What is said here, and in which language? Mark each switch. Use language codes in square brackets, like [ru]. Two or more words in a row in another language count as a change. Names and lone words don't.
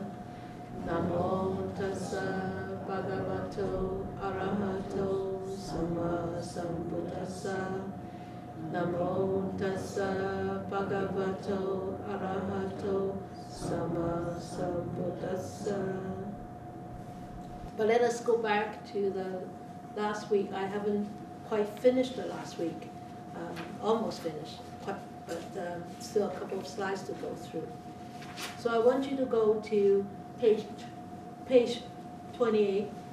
[pi] Namo tassa bhagavato arahato samma sambuddhassa. Namo tassa bhagavato arahato samma sambuddhassa. [en] But let us go back to the last week. I haven't quite finished the last week. Almost finished, but still a couple of slides to go through. So I want you to go to page 28.